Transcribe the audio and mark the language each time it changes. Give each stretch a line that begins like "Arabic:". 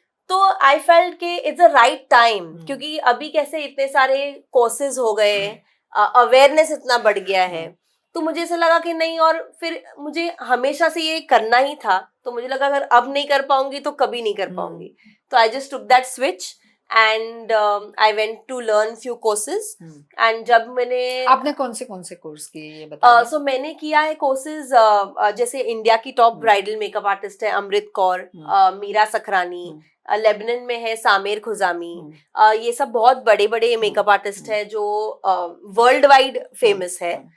Hindi: तो
English: I felt के it's a right time,
Hindi: क्योंकि अभी कैसे इतने सारे कोर्सेज हो गए, अवेयरनेस इतना बढ़ गया है. तो मुझे ऐसा लगा कि नहीं, और फिर मुझे हमेशा से ये करना ही था. तो मुझे लगा अगर अब नहीं कर पाऊंगी तो कभी नहीं कर पाऊंगी. तो
English: I just took that switch and I went to learn few courses.
Hindi: And जब मैंने, आपने कौन से कोर्स किए ये बताइए. सो मैंने किया है कोर्सेज, जैसे इंडिया की टॉप ब्राइडल मेकअप आर्टिस्ट है अमृत कौर, मीरा सखरानी, लेबनान में है सामेर खुजामी. ये सब बहुत बड़े बड़े मेकअप आर्टिस्ट है जो वर्ल्ड वाइड फेमस है.